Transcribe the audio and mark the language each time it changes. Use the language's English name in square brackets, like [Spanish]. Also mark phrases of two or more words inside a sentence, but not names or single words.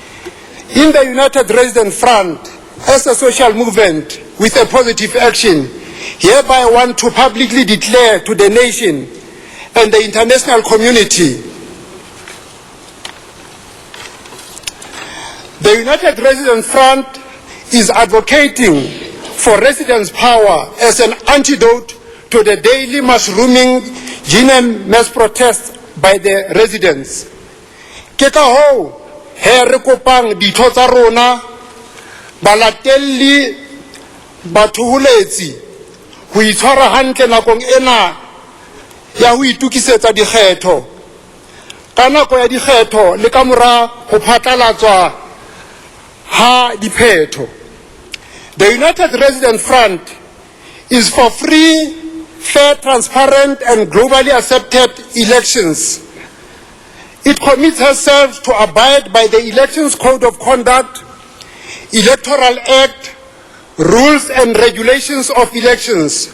[English] In the United Residents Front, as a social movement with a positive action, hereby want to publicly declare to the nation and the international community the United Residents Front is advocating for residents' power as an antidote to the daily mushrooming GNM mass protests by the residents. [Southern Sotho] Ke ka hoo he re kopang ditho tsa rona balatelli bathoholetsi ho itshwara hantle nakong ena ya ho itukisetsa dikgetho ka nako ya dikgetho le ka mora ho phatlalatswa ha diphetho. [English] The United Residents Front is for free, fair, transparent and globally accepted elections. It commits herself to abide by the Elections Code of Conduct, Electoral Act, rules and regulations of elections.